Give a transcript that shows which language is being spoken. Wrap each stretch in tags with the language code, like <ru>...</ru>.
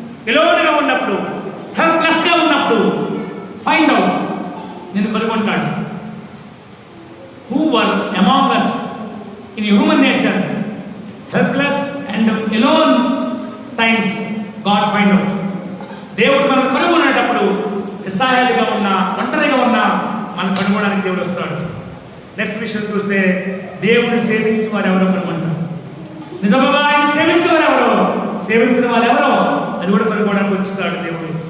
<te>ఎలోన్గా ఉన్నప్పుడు, హెల్ప్లెస్గా ఉన్నప్పుడు find out, నేను కనుగొంటాడు.</te> <en>Who were among us in human nature, helpless and alone times, God find out.</en> <te>దేవుడు మనం కనుగొనేటప్పుడు నిస్సహాయాలుగా ఉన్నా, ఒంటరిగా ఉన్నా మనం కనుగొనడానికి దేవుడు వస్తాడు. నెక్స్ట్ విషయం చూస్తే దేవుడిని సేవించి వారు ఎవరో కనుగొంటారు. నిజంగా ఆయన సేవించే వారు ఎవరో, సేవించిన వాళ్ళు ఎవరో అది కూడా కనుగొనడానికి వచ్చుతాడు దేవుడు.</te>